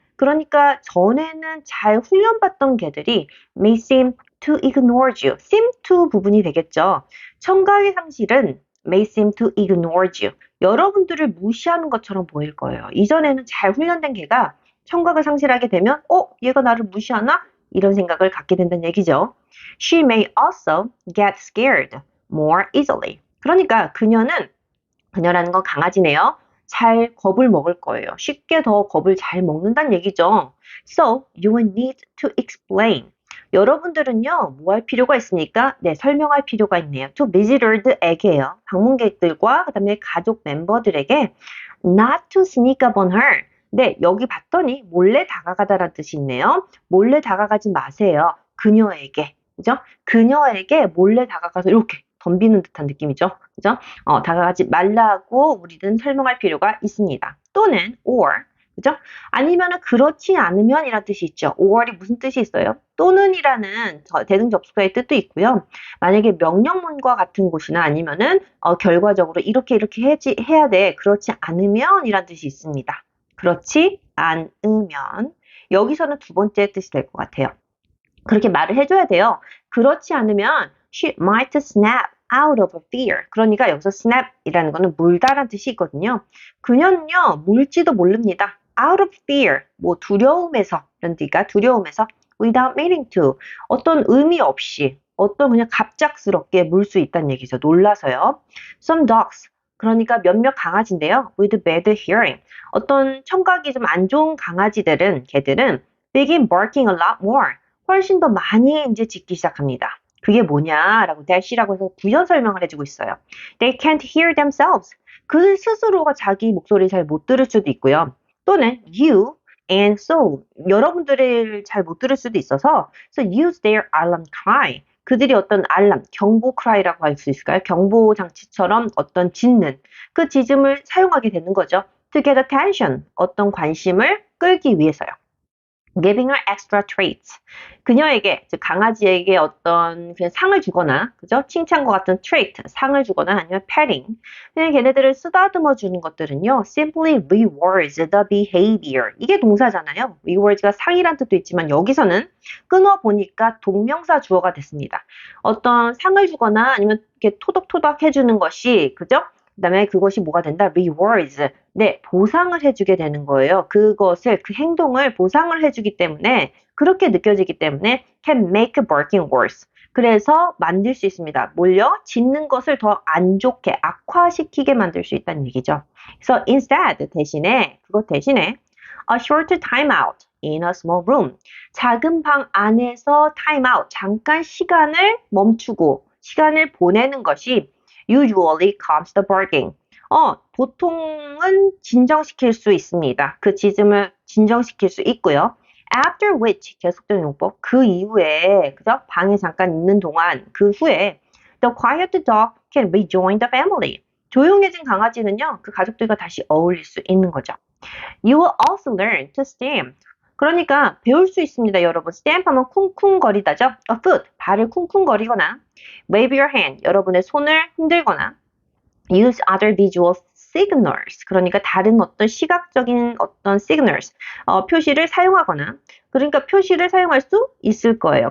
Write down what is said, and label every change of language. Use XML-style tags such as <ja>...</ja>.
<ko>그러니까 전에는 잘 훈련받던 개들이</ko> <en>may seem to ignore you.</en> <ko>seem to 부분이 되겠죠. 청각의 상실은</ko> <en>may seem to ignore you.</en> <ko>여러분들을 무시하는 것처럼 보일 거예요. 이전에는 잘 훈련된 개가 청각을 상실하게 되면 얘가 나를 무시하나? 이런 생각을 갖게 된다는 얘기죠.</ko> <en>She may also get scared more easily.</en> <ko>그러니까 그녀라는 건 강아지네요. 잘 겁을 먹을 거예요. 쉽게 더 겁을 잘 먹는다는 얘기죠.</ko> <en>So, you will need to explain.</en> <ko>여러분들은요, 뭐 할 필요가 있습니까? 네, 설명할 필요가 있네요. To visitor에게요. 방문객들과 그 다음에 가족 멤버들에게</ko> <en>not to sneak up on her.</en> <ko>네, 여기 봤더니 몰래 다가가다라는 뜻이 있네요. 몰래 다가가지 마세요. 그녀에게. 그죠? 그녀에게 몰래 다가가서 이렇게 덤비는 듯한 느낌이죠. 그죠? 다가가지 말라고 우리는 설명할 필요가 있습니다. 또는 or, 그죠? 아니면은 그렇지 않으면 이란 뜻이 있죠. or이 무슨 뜻이 있어요? 또는이라는 대등접속사의 뜻도 있고요. 만약에 명령문과 같은 곳이나 아니면은 결과적으로 이렇게 해야 돼. 그렇지 않으면 이란 뜻이 있습니다. 그렇지 않으면 여기서는 두 번째 뜻이 될 것 같아요. 그렇게 말을 해줘야 돼요. 그렇지 않으면</ko> <en>she might snap out of fear.</en> <ko>그러니까 여기서 snap이라는 거는 물다라는 뜻이 있거든요. 그녀는요, 물지도 모릅니다. out of fear, 뭐 두려움에서, 그러니까 두려움에서</ko> <en>without meaning to,</en> <ko>어떤 의미 없이, 어떤 그냥 갑작스럽게 물 수 있다는 얘기죠. 놀라서요.</ko> <en>Some dogs,</en> <ko>그러니까 몇몇 강아지인데요.</ko> <en>with bad hearing,</en> <ko>어떤 청각이 좀 안 좋은 개들은</ko> <en>begin barking a lot more.</en> <ko>훨씬 더 많이 이제 짖기 시작합니다. 그게 뭐냐라고 대시라고 해서 부연 설명을 해주고 있어요.</ko> <en>They can't hear themselves.</en> <ko>그 스스로가 자기 목소리를 잘 못 들을 수도 있고요. 또는 you and so 여러분들을 잘 못 들을 수도 있어서</ko> <en>so use their alarm cry.</en> <ko>그들이 어떤 알람, 경보 cry라고 할 수 있을까요? 경보 장치처럼 어떤 짖는 그 짖음을 사용하게 되는 거죠.</ko> <en>To get attention,</en> <ko>어떤 관심을 끌기 위해서요.</ko> <en>Giving her extra treats.</en> <ko>그녀에게, 즉 강아지에게 어떤 그냥 상을 주거나, 그죠? 칭찬과 같은 trait, 상을 주거나 아니면 petting. 그냥 걔네들을 쓰다듬어 주는 것들은요,</ko> <en>simply rewards the behavior.</en> <ko>이게 동사잖아요. rewards가 상이란 뜻도 있지만 여기서는 끊어 보니까 동명사 주어가 됐습니다. 어떤 상을 주거나 아니면 이렇게 토닥토닥 해주는 것이, 그죠? 그 다음에 그것이 뭐가 된다?</ko> <en>rewards.</en> <ko>네, 보상을 해주게 되는 거예요. 그 행동을 보상을 해주기 때문에, 그렇게 느껴지기 때문에</ko> <en>can make barking worse.</en> <ko>그래서 만들 수 있습니다. 뭘요? 짖는 것을 더 안 좋게, 악화시키게 만들 수 있다는 얘기죠.</ko> <en>그래서 instead,</en> <ko>그것 대신에</ko> <en>a short time out in a small room.</en> <ko>작은 방 안에서 time out, 잠깐 시간을 멈추고, 시간을 보내는 것이</ko> <en>usually calms the barking.</en> <ko>보통은 진정시킬 수 있습니다. 그 짖음을 진정시킬 수 있고요.</ko> <en>After which,</en> <ko>계속되는 용법, 그 이후에, 그죠? 방에 잠깐 있는 동안, 그 후에,</ko> <en>the quiet dog can rejoin the family.</en> <ko>조용해진 강아지는요, 그 가족들과 다시 어울릴 수 있는 거죠. You will also learn to stamp. 그러니까 배울 수 있습니다, 여러분. stamp 하면 쿵쿵거리다죠.</ko> <en>A foot,</en> <ko>발을 쿵쿵거리거나</ko> <en>wave your hand,</en> <ko>여러분의 손을 흔들거나</ko> <en>use other visual signals,</en> <ko>그러니까 다른 어떤 시각적인 어떤 signals, 표시를 사용하거나, 그러니까 표시를 사용할 수 있을 거예요.</ko>